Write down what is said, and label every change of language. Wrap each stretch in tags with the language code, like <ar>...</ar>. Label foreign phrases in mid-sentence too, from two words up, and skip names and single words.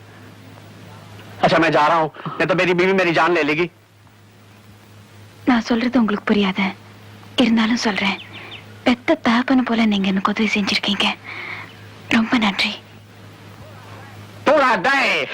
<hi>अच्छा मैं जा रहा हूँ, नहीं तो मेरी बीवी मेरी जान ले लेगी।</hi> <ta>நான் சொல்றது உங்களுக்கு புரியாத, இருந்தாலும் சொல்றேன். பெத்த தகப்பன போல நீங்க எனக்கு உதவி செஞ்சிருக்கீங்க. ரொம்ப நன்றி.</ta> <hi>पूरा दे।</hi>